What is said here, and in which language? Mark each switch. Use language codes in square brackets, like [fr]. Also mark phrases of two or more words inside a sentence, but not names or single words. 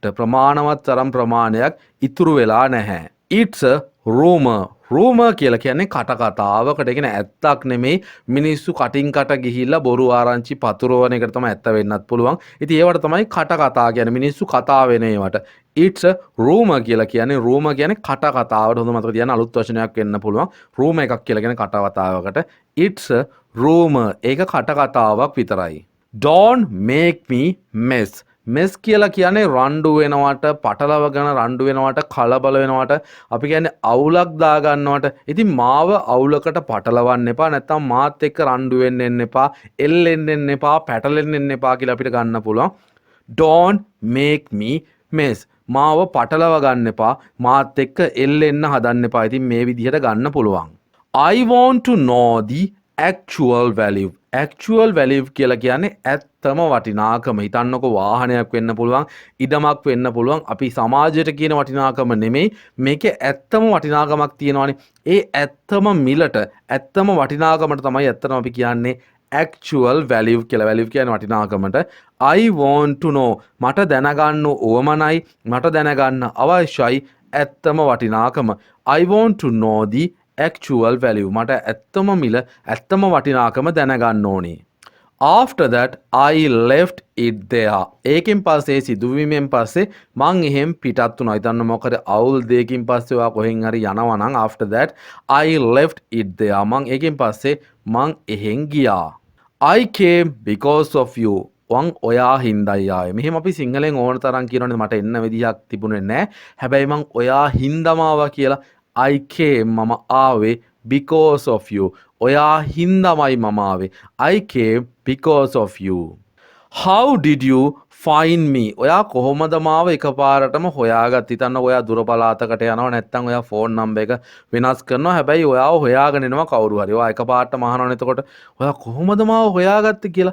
[si] ප්‍රමාණවත් තරම් ප්‍රමාණයක් ඉතුරු වෙලා නැහැ. [en] It's a rumor. [si] rumor කියලා කියන්නේ කටකතාවකට කියන ඇත්තක් නෙමෙයි. මිනිස්සු කටින් කට ගිහිල්ලා බොරු ආරංචි පතුරවන එකට තමයි ඇත්ත වෙන්නත් පුළුවන්. ඉතින් ඒවට තමයි කටකතා කියන්නේ. මිනිස්සු කතා වෙන ඒවට. [en] It's a rumor [si] කියලා කියන්නේ rumor කියන්නේ කටකතාවට. හොඳ මතක තියාගන්න අලුත් වචනයක් වෙන්න පුළුවන්. rumor එකක් කියලා කියන්නේ කටකතාවකට. [en] It's a rumor. [si] ඒක කටකතාවක් විතරයි. [en] Don't make me mess. [si] මෙස් කියලා කියන්නේ රණ්ඩු වෙනවට, පටලවගෙන රණ්ඩු වෙනවට, කලබල වෙනවට, අපි කියන්නේ අවුලක් දාගන්නවට. ඉතින් මාව අවුලකට පටලවන්න එපා. නැත්තම් මාත් එක්ක රණ්ඩු වෙන්න එන්න එපා, එල්ලෙන්න එන්න එපා, පැටලෙන්න එන්න එපා කියලා අපිට ගන්න පුළුවන්. [en] Don't make me mess. [si] මාව පටලව ගන්න එපා, මාත් එක්ක එල්ලෙන්න හදන්න එපා. ඉතින් මේ විදිහට ගන්න පුළුවන්. [en] I want to know the actual value. actual value [si] කියලා කියන්නේ ඇත්තම වටිනාකම. හිතන්නකො වාහනයක් වෙන්න පුළුවන්, ඉඩමක් වෙන්න පුළුවන්. අපි සමාජයට කියන වටිනාකම නෙමෙයි, මේකේ ඇත්තම වටිනාකමක් තියෙනවානේ. ඒ ඇත්තම මිලට, ඇත්තම වටිනාකමට තමයි ඇත්තම අපි කියන්නේ [en] actual value [si] කියලා. value කියන්නේ වටිනාකමට. [en] I want to know. [si] මට දැනගන්න ඕමනයි, මට දැනගන්න අවශ්‍යයි ඇත්තම වටිනාකම. [en] I want to know the actual value. [si] මට ඇත්තම මිල, ඇත්තම වටිනාකම දැනගන්න ඕනේ. [en] After that I left it there. [si] ඒකෙන් පස්සේ සිදුවීමෙන් පස්සේ මං එහෙම් පිටත් වුණා. හිතන්න මොකද අවුල් දෙකකින් පස්සේ ඔයා කොහෙන් හරි යනවා නම් [en] after that I left it there. [si] මං ඒකෙන් පස්සේ මං එහෙන් ගියා. [en] I came because of you. [si] වන් ඔයා හින්දයි ආවේ. මෙහෙම අපි සිංහලෙන් ඕන තරම් කියනවනේ මට එන්න විදිහක් තිබුණේ නැහැ. හැබැයි මං ඔයා හින්දම ආවා කියලා. [en] I came [si] මම ආවේ [en] because of you. [si] ඔයා හින්දාමයි මම ආවේ. [en] I came because of you. How did you find me? [si] ඔයා කොහොමද මාව එකපාරටම හොයාගත්තේ? හිතන්න ඔයා දුර පළාතකට යනවා නැත්නම් ඔයා ෆෝන් නම්බර් එක වෙනස් කරනවා. හැබැයි ඔයාව හොයාගෙන එනවා කවුරු හරි. ඔයා එකපාරටම අහනවනේ එතකොට ඔයා කොහොමද මාව හොයාගත්තේ කියලා.